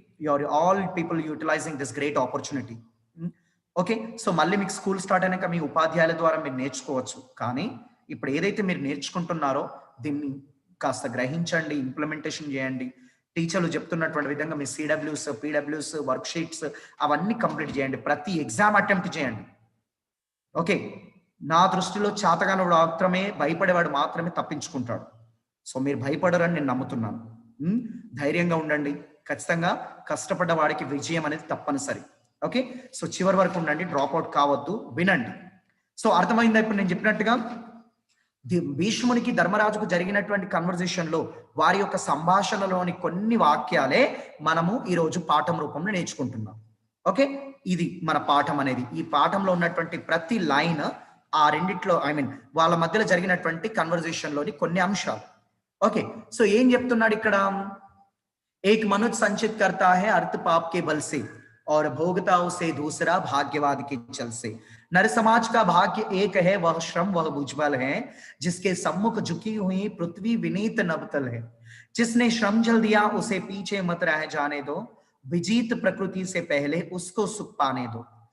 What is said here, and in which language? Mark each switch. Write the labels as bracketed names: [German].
[English] You are all people utilizing this great opportunity. [Telugu] Okay, so మళ్ళీ మీకు school start అయినాక మీ ఉపాధ్యాయుల ద్వారా మీరు నేర్చుకోవచ్చు. కానీ ఇప్పుడు ఏదైతే మీరు నేర్చుకుంటున్నారో దీన్ని కాస్త గ్రహించండి, ఇంప్లిమెంటేషన్ చేయండి. టీచర్లు చెప్తున్నటువంటి విధంగా మీ సిడబ్ల్యూస్, పీడబ్ల్యూస్, వర్క్ షీట్స్ అవన్నీ కంప్లీట్ చేయండి. ప్రతి ఎగ్జామ్ అటెంప్ట్ చేయండి. ఓకే, నా దృష్టిలో చాతగానోడు మాత్రమే, భయపడేవాడు మాత్రమే తప్పించుకుంటాడు. సో మీరు భయపడరని నేను నమ్ముతున్నాను. ధైర్యంగా ఉండండి. ఖచ్చితంగా కష్టపడ్డ వాడికి విజయం అనేది తప్పనిసరి. ఓకే, సో చివరి వరకు ఉండండి, డ్రాప్ అవుట్ కావద్దు, వినండి. సో అర్థమైందా ఇప్పుడు నేను చెప్పినట్టుగా? భీష్మునికి ధర్మరాజుకు జరిగినటువంటి కన్వర్జేషన్ లో వారి యొక్క సంభాషణలోని కొన్ని వాక్యాలే మనము ఈరోజు పాఠం రూపంలో నేర్చుకుంటున్నాం. ఓకే, ఇది మన పాఠం అనేది. ఈ పాఠంలో ఉన్నటువంటి ప్రతి లైన్ ఆ రెండిట్లో వాళ్ళ మధ్యలో జరిగినటువంటి కన్వర్జేషన్ లోని కొన్ని అంశాలు. ఓకే, సో ఏం చెప్తున్నాడు ఇక్కడ? [Hindi] एक मनुष्य संचित करता है अर्थ पाप के बल से और भोगता उसे दूसरा भाग्यवाद के चल से. नर समाज का भाग्य एक है, वह श्रम वह भुजबल है, जिसके सम्मुख झुकी हुई पृथ्वी विनीत नवतल है. जिसने श्रम जल दिया उसे पीछे मत रह जाने दो, विजीत प्रकृति से पहले उसको सुख पाने दो.